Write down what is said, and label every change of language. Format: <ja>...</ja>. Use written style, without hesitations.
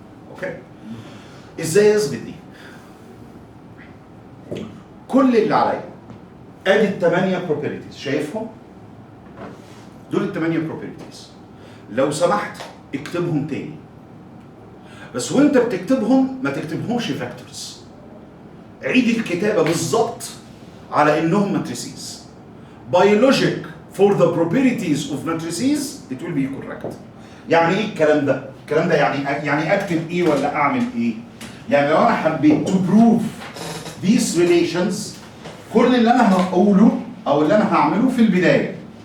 <ar>اوكي ازاي اثبت دي؟ كل اللي عليا ادي الثمانيه بروبرتيز شايفهم؟ دول الثمانيه بروبرتيز. لو سمحت اكتبهم تاني بس وانت بتكتبهم ما تكتبهمش فاكتورز. عيد الكتابه بالظبط على انهم ماتريسيز.</ar> <en>By logic for the properties of matrices it will be correct.</en> <ar>يعني ايه الكلام ده؟ الكلام ده يعني اكتب ايه ولا اعمل ايه؟ يعني لو انا حبيت</ar> <en>to prove these relations</en> <ar>كل اللي انا هقوله او اللي انا هعمله في البدايه</ar>